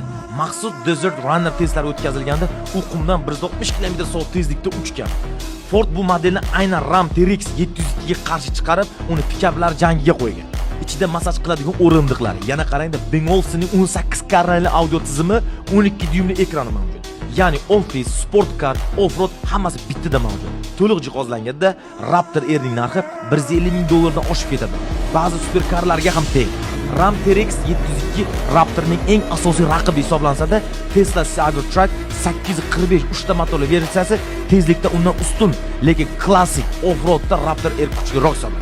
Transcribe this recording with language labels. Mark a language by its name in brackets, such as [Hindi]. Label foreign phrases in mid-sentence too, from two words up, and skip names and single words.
[Uzbek] Maxsus Desert Runner testlari o'tkazilganda, u qumdan 160 km/soat tezlikda uchgan. Ford bu modelni aynan Ram TRX 702 ga qarshi chiqarib, uni pikaplar jangiga qo'ygan. Ichida massaj qiladigan o'rindiqlar, yana qarangda, Bang Olufsenning 18 kanalli audio tizimi, 12 dyuymli ekrani mavjud. Ya'ni office, [English] sport car, [Uzbek] off-road hammasi bittada mavjud. To'liq jihozlanganda Raptor R'ning narxi 150 ming dollardan oshib ketadi. Ba'zi superkarlarga ham teng. Ram TRX 702 Raptorning eng asosiy raqibi hisoblansa-da, Tesla Cybertruck 845 uchta motorli versiyasi tezlikda undan ustun, lekin klassik off-roadda Raptor R kuchliroq hisoblanadi.